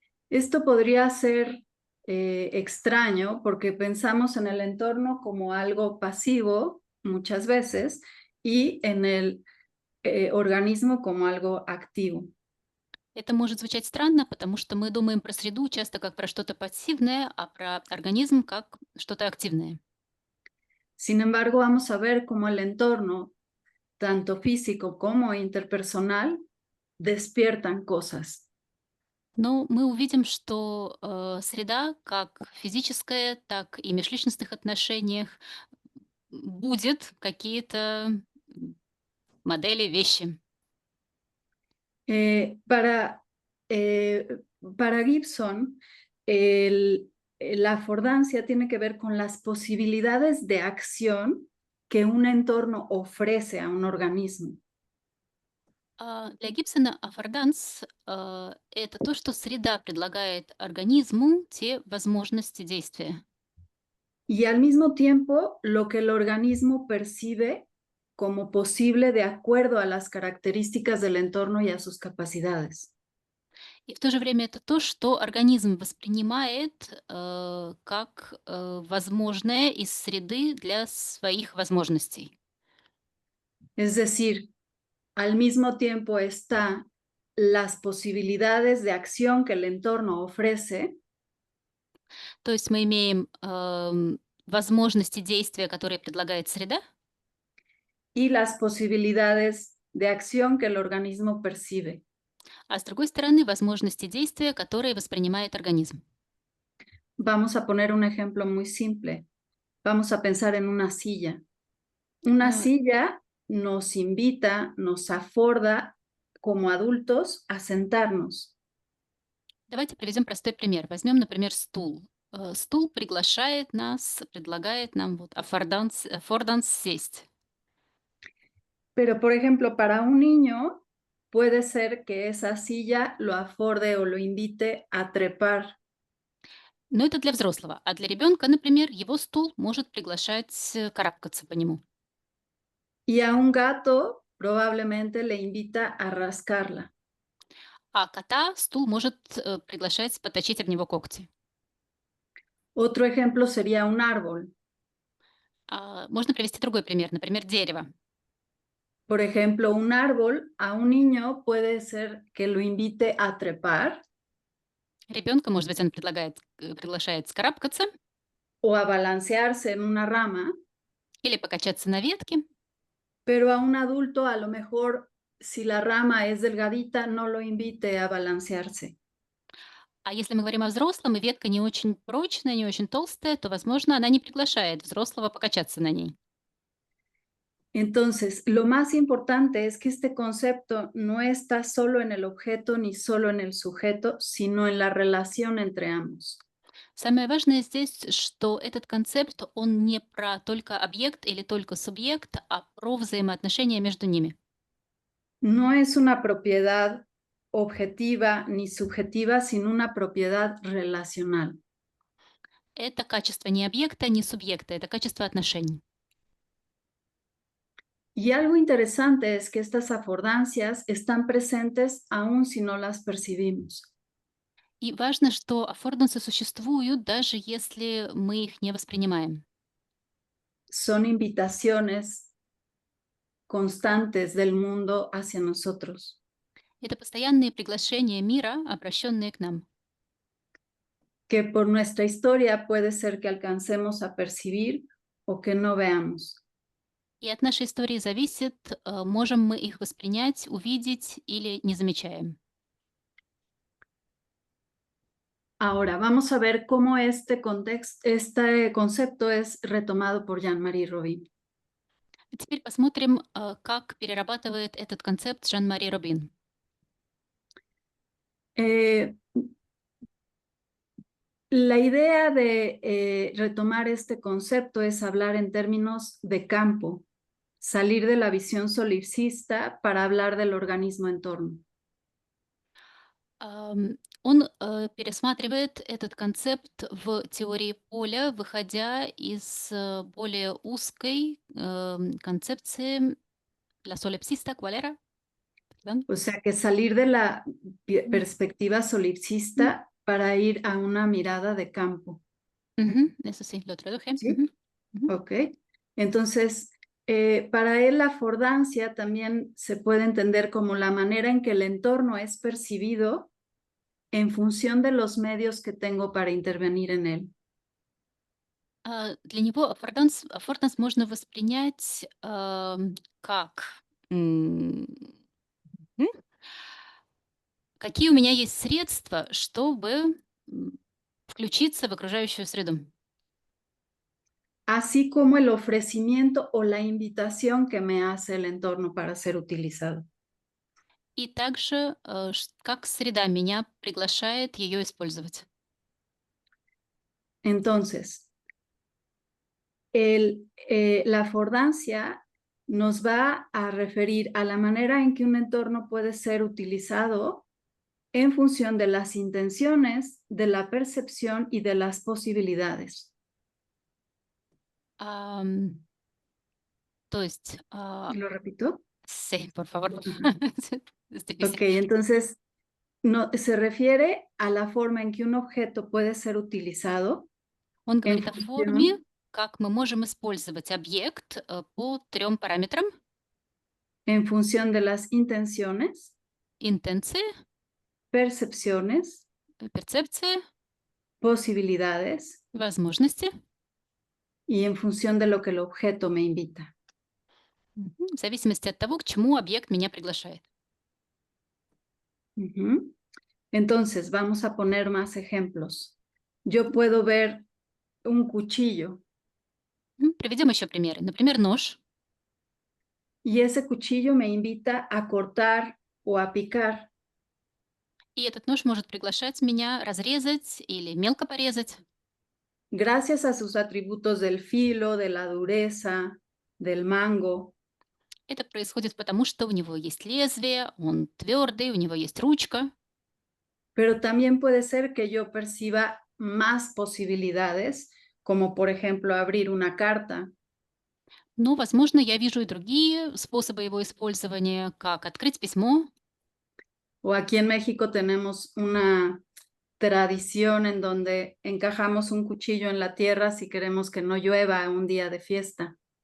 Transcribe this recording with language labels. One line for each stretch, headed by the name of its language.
Spanish: Esto podría ser extraño porque pensamos en el entorno como algo pasivo muchas veces y en el organismo como algo activo.
Russian: Это может звучать странно, потому что мы думаем про среду часто как про что-то пассивное, а про организм как что-то активное.
Spanish: Sin embargo, vamos a ver cómo el entorno, tanto físico como interpersonal, despiertan cosas.
Russian: Но мы увидим, что среда, как физическая, так и в межличностных отношениях, будет какие-то модели, вещи.
Spanish: Eh, para, eh, para Gibson, la affordancia tiene que ver con las posibilidades de acción que un entorno ofrece a un organismo.
Russian: Для Гибсона аффорданс это то, что среда предлагает организму те возможности действия.
Spanish: Y al mismo tiempo, lo que el organismo percibe como posible de acuerdo a las características del entorno y a sus capacidades.
Russian: И в то же время это то, что организм воспринимает как возможное из среды для своих возможностей.
Spanish: Es decir, al mismo tiempo está las posibilidades de acción que el entorno ofrece
Russian: То есть мы имеем возможности действия, которые предлагает среда,
Spanish: y las posibilidades de acción que el organismo percibe.
Russian: а с другой стороны возможности действия, которые воспринимает организм.
Spanish: Vamos a poner un ejemplo muy simple. Vamos a pensar en una silla. Una А, silla nos invita, nos aforda como adultos a sentarnos.
Russian: Давайте приведем простой пример. Возьмем, например, стул. Стул приглашает нас, предлагает нам вот аффорданс сесть.
Spanish: Pero, por ejemplo, para un niño puede ser que esa silla lo aforde o lo invite a trepar.
Russian: Но это для взрослого. А для ребенка, например, его стул может приглашать карабкаться по нему.
Spanish: Y a un gato probablemente le invita a rascarla.
Russian: А кота стул может приглашать поточить об него когти.
Spanish: Otro ejemplo sería un árbol.
Russian: Можно привести другой пример, например, дерево.
Spanish: Por ejemplo, un árbol a un niño puede ser que lo invite a trepar
Russian: Ребенка, может быть, он приглашает скарабкаться
Spanish: o a balancearse en una rama,
Russian: или покачаться на ветке.
Spanish: pero a un adulto a lo mejor si la rama es delgadita, no lo invite a balancearse.
Russian: А если мы говорим о взрослом, и ветка не очень прочная, не очень толстая, то, возможно, она не приглашает взрослого покачаться на ней.
Spanish: Entonces, lo más importante es que este concepto no está solo en el objeto ni solo en el sujeto, sino en la relación entre ambos.
Russian: Самое важное здесь, что этот концепт, он не про только объект или только субъект, а про взаимоотношения между ними.
Spanish: No es una propiedad objetiva ni subjetiva, sino una propiedad relacional.
Russian: Это качество не объекта, не субъекта, это качество отношений.
Spanish: Y algo interesante es que estas afordancias están presentes aún si no las percibimos.
Russian: И важно, что аффордансы существуют, даже если мы их не воспринимаем.
Spanish: Son invitaciones constantes del mundo hacia nosotros,
Russian: Это постоянные приглашения мира, обращенные к нам.
Spanish: que por nuestra historia puede ser que alcancemos a percibir o que no veamos.
Russian: И от нашей истории зависит, можем мы их воспринять, увидеть или не замечаем.
Spanish: Ahora, vamos a ver cómo este concepto es retomado por Jean-Marie Robin.
Russian: Теперь посмотрим, как перерабатывает этот концепт Жан-Мари Робин.
Spanish: Eh, la idea de retomar este concepto es hablar en términos de campo, salir de la visión solipsista para hablar del organismo en torno.
Russian: Он пересматривает этот концепт в теории поля, выходя из более узкой концепции
Spanish: la solipsista, ¿cuál era? Perdón. O sea, que salir de la М, perspectiva solipsista para ir a una mirada de campo. Eso sí, lo traduje. ¿Sí? Ujú. Ok. Entonces, para él la affordancia también se puede entender como la manera en que el entorno es percibido en función de los medios que tengo para intervenir en él.
Russian: Для него аффорданс можно воспринять как м, м, какие у меня есть средства, чтобы включиться в окружающую среду.
Spanish: Así como el ofrecimiento o la invitación que me hace el entorno para ser utilizado.
Russian: И также, как среда меня приглашает ее использовать.
Spanish: Entonces, la affordancia nos va a referir a la manera en que un entorno puede ser utilizado en función de las intenciones, de la percepción y de las posibilidades.
Russian: Ам, То есть,
Spanish: ¿Lo repito? sí, por favor. Ajá. Es Ok, difícil. entonces no, se refiere a la forma en que un objeto puede ser utilizado
Russian: Он
Spanish: en
Russian: говорит о форме,
Spanish: función,
Russian: как мы можем использовать объект по трем параметрам:
Spanish: en función de las intenciones,
Russian: интенции,
Spanish: percepciones,
Russian: перцепции,
Spanish: posibilidades
Russian: возможности,
Spanish: y en función de lo que el objeto me invita.
Russian: в зависимости от того, к чему объект меня приглашает. Ujú.
Spanish: Entonces, vamos a poner más ejemplos. Yo puedo ver un cuchillo
Russian: Приведем еще примеры. Например, нож.
Spanish: y ese cuchillo me invita a cortar o a picar.
Russian: И этот нож может приглашать меня разрезать или мелко порезать.
Spanish: Gracias a sus atributos del filo, de la dureza, del mango,
Russian: Это происходит потому, что у него есть лезвие, он твердый, у него есть ручка.
Spanish: pero también puede ser que yo perciba más posibilidades, como por ejemplo abrir una carta
Russian: Но, возможно, я вижу и другие способы его использования, как открыть письмо.
Spanish: o aquí en México tenemos una tradición en donde encajamos un cuchillo en la tierra si queremos que no llueva un día de fiesta.